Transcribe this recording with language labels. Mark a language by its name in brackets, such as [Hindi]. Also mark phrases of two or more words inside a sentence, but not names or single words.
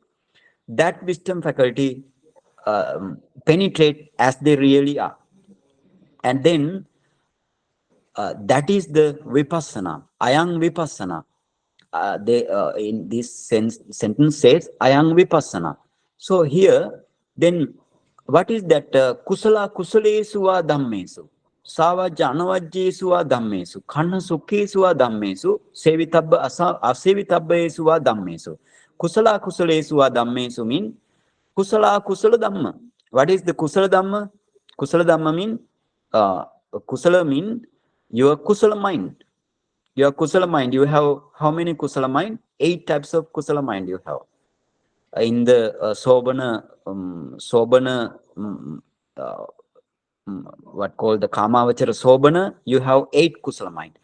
[English] That wisdom faculty penetrate as they really are, and then that is the vipassana. [Pali] Ayang vipassana. [English] They in this sentence says [Pali] ayang vipassana. [English] So here, then what is that? [Pali] Kusala kusalesu va dhammesu, savajja anavajjesu va dhammesu, khanna sukhesu va dhammesu, sevitabba asevitabbesu va dhammesu. Kusala kusalesu va dhammesu [English] mean [Pali] kusala kusala dhamma. [English] What is the [Pali] kusala dhamma? Kusala dhamma [English] mean kusala mean your kusala mind. Your kusala mind, you have how many kusala mind? 8 types of kusala mind you have. In the what called the [Pali] Kamavachara Sobana, [English] you have 8 kusala mind.